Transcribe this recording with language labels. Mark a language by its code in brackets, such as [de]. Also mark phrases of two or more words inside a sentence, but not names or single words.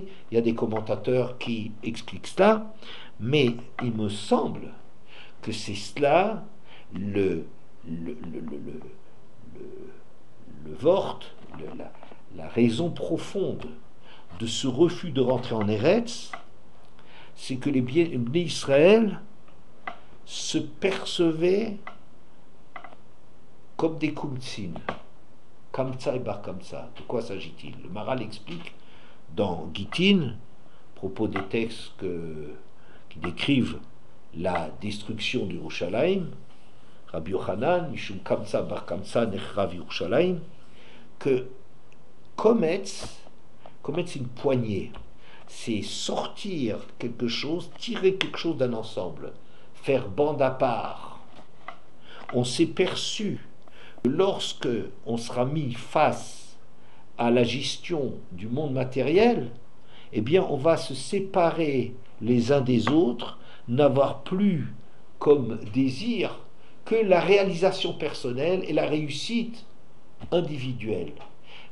[fr] Il y a des commentateurs qui expliquent cela, mais il me semble que c'est cela le vort, la raison profonde de ce refus de rentrer en Eretz, c'est que les Bnei Israël se percevaient comme des kumtsin, Kamtsa et Bar Kamtsa. De quoi s'agit-il? Le Maral explique dans Gittin, à propos des textes qui décrivent la destruction du Yerushalayim, Rabbi Yochanan, [he] משום קמצא בר קמצא נחרב ירושלים, [fr] que Kometz, c'est une poignée, c'est sortir quelque chose, tirer quelque chose d'un ensemble, faire bande à part. On s'est perçu que lorsque on sera mis face à la gestion du monde matériel, eh bien on va se séparer les uns des autres, n'avoir plus comme désir que la réalisation personnelle et la réussite individuelle.